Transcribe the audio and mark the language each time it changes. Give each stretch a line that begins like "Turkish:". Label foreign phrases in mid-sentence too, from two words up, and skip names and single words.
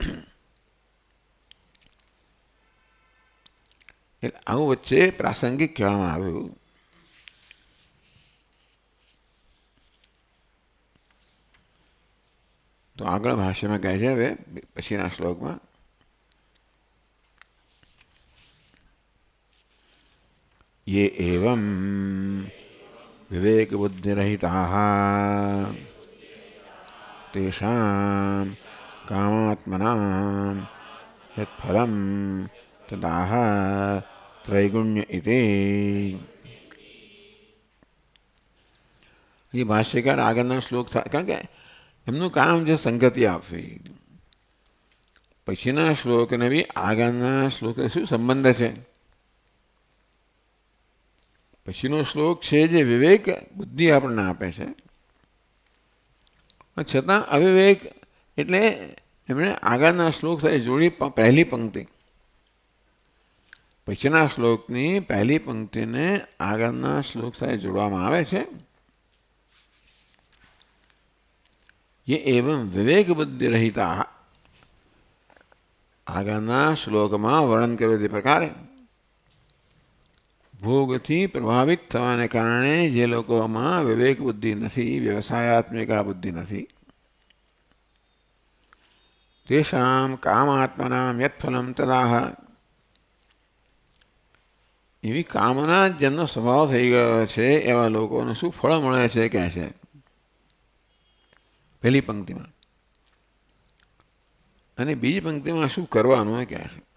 Gujarati: એટલે આવું વચ્ચે પ્રાસંગિક કહેવામાં આવ્યું. તો આગળ ભાષ્યમાં કહે છે હવે પછીના શ્લોકમાં,
Sanskrit: ये एवं विवेक बुद्धिरहिताः तेषां कामात्मनां यत्फलं तदाह त्रैगुण्य इति. ये भाष्यकार
Gujarati: આગળના શ્લોક થાય, કારણ કે એમનું કામ છે સંગતિ આપવી. પછીના શ્લોકને બી આગળના શ્લોક શું સંબંધ છે? પછીનો શ્લોક છે જે વિવેક બુદ્ધિ આપણને આપે છે, છતાં અવિવેક એટલે એમણે આગળના શ્લોક સાથે જોડી પહેલી પંક્તિ, પછીના શ્લોકની પહેલી પંક્તિને આગળના શ્લોક સાથે જોડવામાં આવે છે.
Sanskrit: ये एवं विवेक बुद्धि रहिता,
Gujarati: આગળના શ્લોકમાં વર્ણન કર્યું તે પ્રકારે ભોગથી પ્રભાવિત થવાને કારણે જે લોકોમાં વિવેક બુદ્ધિ નથી, વ્યવસાયાત્મિકા બુદ્ધિ નથી,
Sanskrit: तेषाम कामात्मनाम यत्फलम तदाह,
Gujarati: એવી કામના જેમનો સ્વભાવ થઈ ગયો છે એવા લોકોને શું ફળ મળે છે કહે છે પહેલી પંક્તિમાં, અને બીજી પંક્તિમાં શું કરવાનું એ કહે છે.